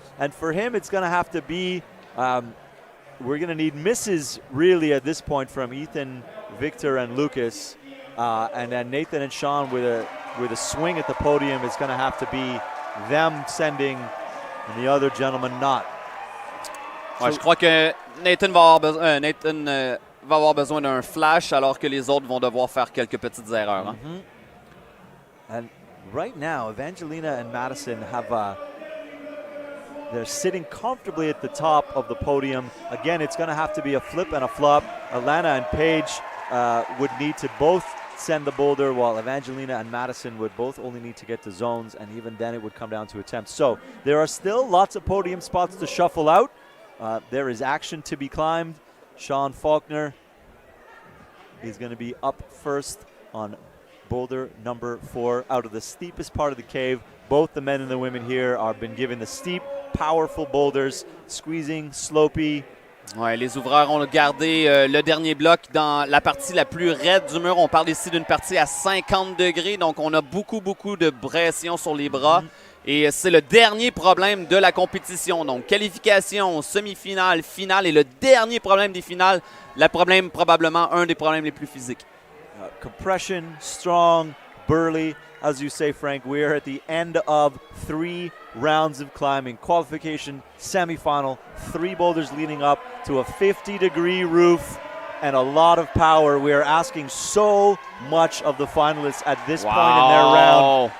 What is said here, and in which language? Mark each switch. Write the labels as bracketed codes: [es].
[en] And for him, it's going to have to be, we're going to need misses really at this point from Ethan, Victor, and Lucas. And then Nathan and Sean with a swing at the podium. It's going to have to be them sending and the other gentleman not. [fr] Ouais, je crois que Nathan va avoir besoin d'un flash alors que les autres vont devoir faire quelques petites erreurs. Hein? [en] And right now, Evangelina and Madison have they're sitting comfortably at the top of the podium. Again, it's going to have to be a flip and a flop. Alannah and Paige would need to both send the boulder, while Evangelina and Madison would both only need to get to zones, and even then it would come down to attempts. So there are still lots of podium spots to shuffle out. There is action to be climbed. Sean Faulkner is going to be up first on boulder number 4 out of the steepest part of the cave. Both the men and the women here are been given the steep, powerful boulders, squeezing, slopey. [fr] Ouais, les ouvreurs ont gardé le dernier bloc dans la partie la plus raide du mur. On parle ici d'une partie à 50 degrés, donc on a beaucoup de pression sur les bras. Et c'est le dernier problème de la compétition. Donc, qualification, semi-finale, finale et le dernier problème des finales, probablement un des problèmes les plus physiques. [en] Compression, strong, burly. As you say, Frank, we are at the end of 3 rounds of climbing. Qualification, semi-final, 3 boulders leading up to a 50-degree roof and a lot of power. We are asking so much of the finalists at this point in their round.